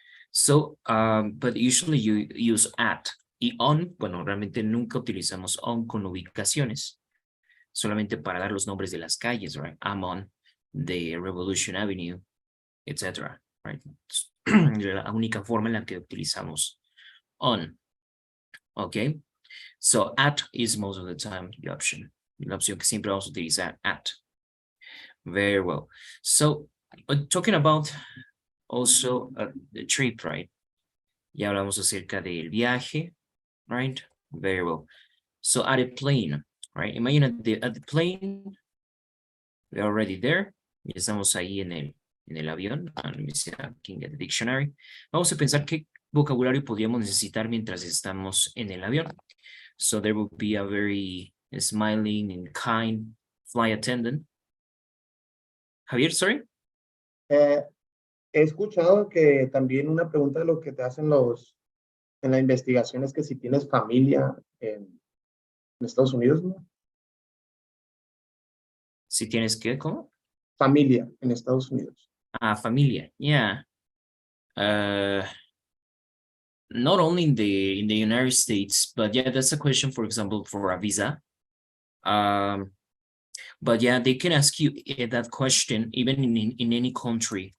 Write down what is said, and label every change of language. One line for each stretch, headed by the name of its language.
English: So, but usually you use at.
Spanish: Y on, bueno, realmente nunca utilizamos on con ubicaciones, solamente para dar los nombres de las calles, right?
English: I'm on the Revolution Avenue, etc., right?
Spanish: La única forma en la que utilizamos on, okay?
English: So at is most of the time the option.
Spanish: La opción que siempre vamos a utilizar, at.
English: Very well. So, talking about also the trip, right?
Spanish: Ya hablamos acerca del viaje, right?
English: Very well. So at a plane, right? Imagine at the plane, we're already there.
Spanish: Ya estamos ahí en el avión.
English: Let me see, I can get the dictionary.
Spanish: Vamos a pensar qué vocabulario podríamos necesitar mientras estamos en el avión.
English: So there will be a very smiling and kind flight attendant. Javier, sorry?
Spanish: He escuchado que también una pregunta de lo que te hacen en la investigación es que si tienes familia en Estados Unidos, ¿no? Si tienes que, ¿cómo? Familia en Estados Unidos. Familia, yeah.
English: Not only in the United States, but yeah, that's a question, for example, for a visa. But yeah, they can ask you that question even in any country.